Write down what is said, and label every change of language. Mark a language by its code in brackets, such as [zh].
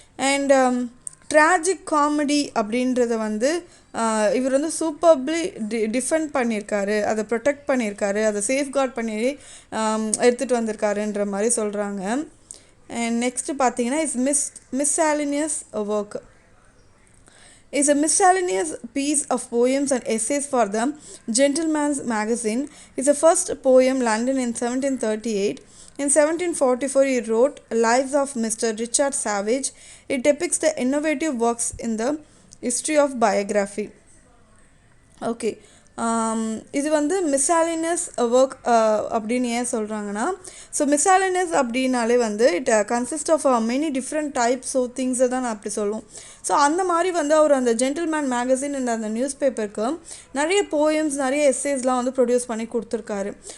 [ta] And tragic comedy அப்படின்றத வந்து இவர் வந்து சூப்பர்ப்ளி டிஃபெண்ட் பண்ணியிருக்காரு, அதை ப்ரொடெக்ட் பண்ணியிருக்காரு, அதை சேஃப்கார்ட் பண்ணி எடுத்துகிட்டு வந்திருக்காருன்ற மாதிரி சொல்கிறாங்க. அண்ட் நெக்ஸ்ட்டு பார்த்தீங்கன்னா Miscellaneous work. [en] Is a miscellaneous piece of poems and essays for the Gentleman's Magazine. Is the first poem London in 1738. In 1744 he wrote Lives of Mr. Richard Savage. It depicts the innovative works in the history of biography. Okay. [ta] இது வந்து மிஸ்சாலினியஸ் work அப்படின்னு ஏன் சொல்கிறாங்கன்னா, so மிஸ்சாலினியஸ் அப்படின்னாலே வந்து it consist of many different types of திங்ஸை தான் நான் அப்படி சொல்லுவோம். ஸோ அந்த மாதிரி வந்து அவர் அந்த ஜென்டில்மேன் மேகசின் அந்த நியூஸ் பேப்பருக்கு நிறைய போயம்ஸ் நிறைய எஸ்ஸேஸ்லாம் வந்து ப்ரொடியூஸ் பண்ணி கொடுத்துருக்காரு.